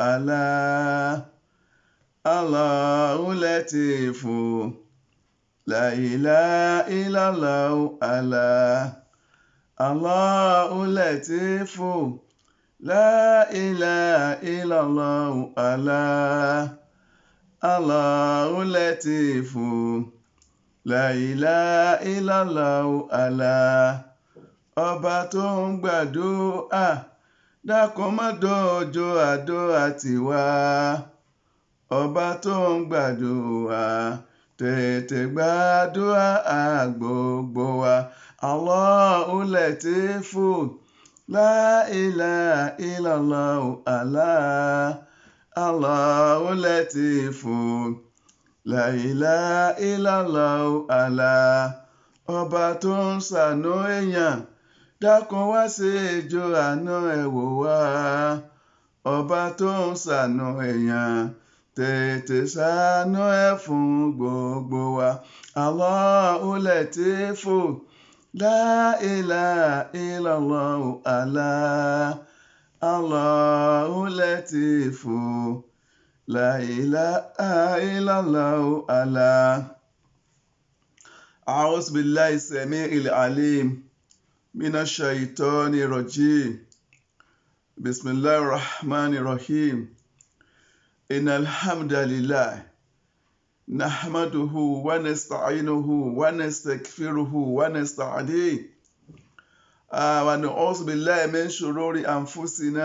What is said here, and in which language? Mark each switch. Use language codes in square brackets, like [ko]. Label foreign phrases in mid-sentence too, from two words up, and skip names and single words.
[ar] الله لطيف لا إله إلا الله الله لطيف لا إله إلا الله الله لطيف لا إله إلا الله الله. [yo] Ọba tó ń gbàdúrà dákun má dójú àdúrà tiwa. Ọba tó ń gbàdúrà tètè gbàdúrà gbogbo wa. [ar] الله لطيف لا إله إلا الله الله. الله لطيف لا إله إلا الله الله. [yo] Ọba tó ń ṣàánú èèyàn dákun wá sí ìjọ àánú ẹ̀ wò wá. Ọba tó ń ṣàánú èèyàn tètè ṣàánú ẹ̀ fún gbogbo wa. [ar] الله لطيف لا إله إلا الله الله. الله لطيف لا إله إلا الله الله. أعوذ بالله السميع العليم من الشيطان الرجيم بسم الله الرحمن الرحيم إن الحمد لله نحمده ونستعينه ونستغفره ونستهديه ونعوذ بالله من شرور أنفسنا